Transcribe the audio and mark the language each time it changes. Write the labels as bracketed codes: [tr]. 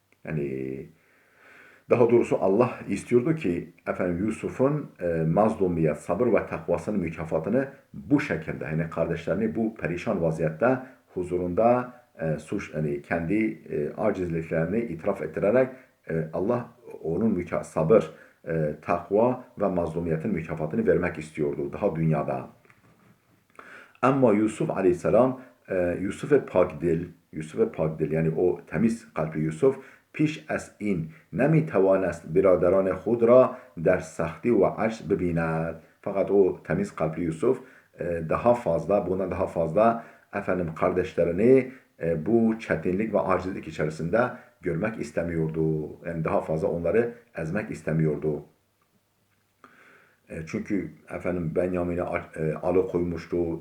[tr] Yani daha doğrusu Allah istiyordu ki efendim Yusuf'un mazlumiyet, sabır ve takvasının mükafatını bu şekilde yani kardeşlerini bu perişan vaziyette huzurunda yani kendi acizliklerini itiraf ettirerek Allah onun sabır, takva ve mazlumiyetin mükafatını vermek istiyordu daha dünyada. Ama Yusuf aleyhisselam Yusuf pakdil yani o temiz kalpli Yusuf [fa] پیش از این نمیتوانست برادران خود را در سختی و عجز ببیند. [tr] Fakat o temiz kalpli Yusuf bundan daha fazla efendim kardeşlerini bu çetinlik ve acizlik içerisinde görmek istemiyordu. Yani daha fazla onları ezmek istemiyordu. Çünkü efendim Benyamin'i alıkoymuştu.